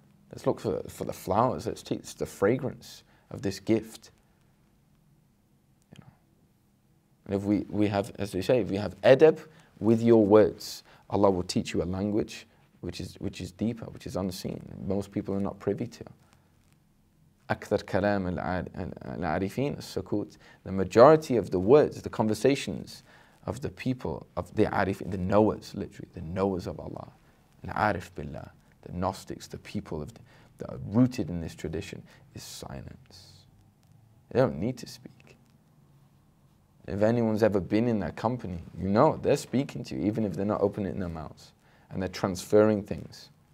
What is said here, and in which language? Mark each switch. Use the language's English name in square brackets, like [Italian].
[English] Let's look for the flowers. Let's take the fragrance of this gift. And if we have, as they say, if we have adab with your words, Allah will teach you a language which is deeper, which is unseen. Most people are not privy to. [Arabic] أكثر كلام العارفين السكوت. [English] The majority of the words, the conversations of the people, of the arif, the knowers, literally, the knowers of Allah, al-arif billah, the Gnostics, the people that are rooted in this tradition, is silence. They don't need to speak. If anyone's ever been in their company, you know they're speaking to you, even if they're not opening their mouths, and they're transferring things.